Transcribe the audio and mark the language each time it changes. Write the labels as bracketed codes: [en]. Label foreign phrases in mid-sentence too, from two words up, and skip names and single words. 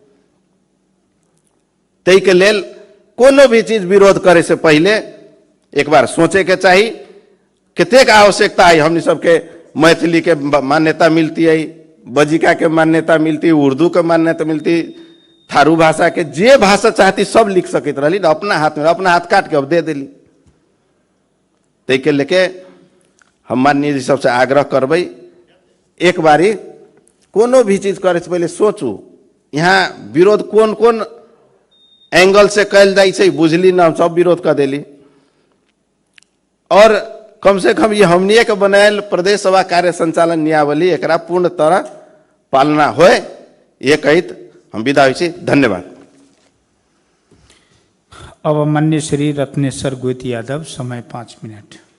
[mai] तै के लेल कोनो भी चीज विरोध करे से पहले एक बार सोचे के चाहिए। कतेक आवश्यकता है, हमनी सबके मैथिली के मान्यता मिलती है, बजिका के मान्यता मिलती, उर्दू के मान्यता मिलती, थारू भाषा के जे भाषा चाहती सब लिख सकित रही ना, अपना हाथ में, अपना हाथ काट के अब दे दिली। तै के लेके हम माननीय जी सबसे आग्रह करबै, एक बारी कोनो भी चीज करे से पहले सोचू यहाँ विरोध कोन कोन एंगल से कैल जाइ छै, बुझली ना, हम सब विरोध कर देली। और कम से कम ये हमनिए के बनायल प्रदेश सभा कार्य संचालन नियावली एकरा पूर्ण तरह पालना होए, ये कहित हम विदा होइ छी। धन्यवाद। अब माननीय श्री रत्नेश्वर गोइती यादव, समय 5 मिनट।